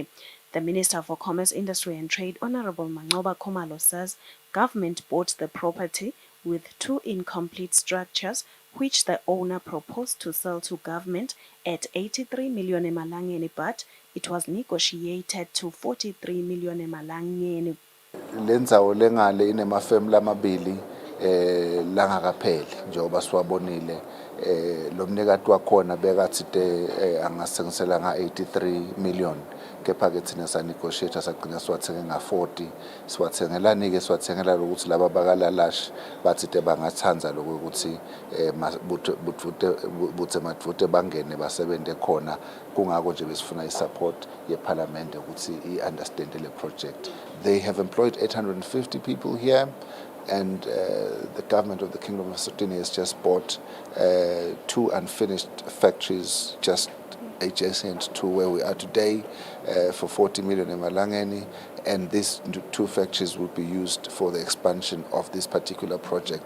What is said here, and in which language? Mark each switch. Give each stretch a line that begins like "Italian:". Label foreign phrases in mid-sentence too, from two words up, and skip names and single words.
English: The Minister for Commerce, Industry and Trade, Honorable Manxuba Khumalo, says government bought the property with 2 incomplete structures, which the owner proposed to sell to government at 83 million emalangeni, but it was negotiated to 43 million emalangeni.
Swati: Lendzawo lengale inemafemu lamabili langakapheli njengoba siwabonile lo mnikati wakhona bekathi angasengisela nga-83 million kepha ke thina sanegotiate sagcina siwathenge nga-40 siwathengelani-ke siwathengela lokuthi laba bakalalash bathi bangathanza lokuthi buthe madvute bangene basebente khona kungako nje besifuna i-support yeparlament ukuthi i-understand le project.
English: They have employed 850 people here, and the government of the Kingdom of Eswatini has just bought 2 unfinished factories just adjacent to where we are today for 40 million emalangeni, and these 2 factories will be used for the expansion of this particular project.